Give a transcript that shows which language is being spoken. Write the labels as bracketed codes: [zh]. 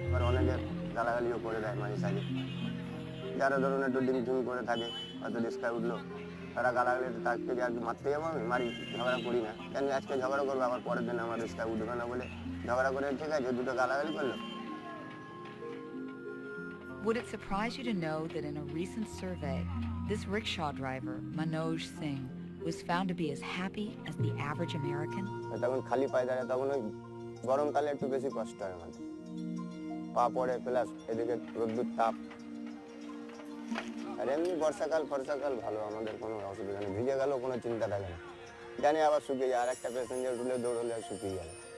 [bn] অনেকে গালাগালিও করে দেয় মাঝে সাঝে যারা ধরুন একটু ডিম করে থাকে হয়তো রিস্কায় উঠলো তারা গালাগালিতে তার থেকে আর মারতে যাবো আমি মারি ঝগড়া করি না কেন আজকে ঝগড়া করবো আবার পরের দিন আমার রিস্কায় উঠবে না বলে ঝগড়া করে ঠিক আছে দুটো গালাগালি করলো। [en] Would it surprise you to know that in a recent survey, this rickshaw driver, Manoj Singh, was found to be as happy as the average American? [bn] তখন খালি পায়ে দাঁড়ায় তখন ওই গরমকালে একটু বেশি কষ্ট হয় আমাদের পা পড়ে প্লাস এদিকে রোদ্দুর তাপ আর এমনি বর্ষাকাল ভালো আমাদের কোনো অসুবিধা নেই ভিজে গেলেও কোনো চিন্তা থাকে না জানি আবার শুকিয়ে যায় আর একটা প্যাসেঞ্জার উঠলে দৌড়লে শুকিয়ে গেল।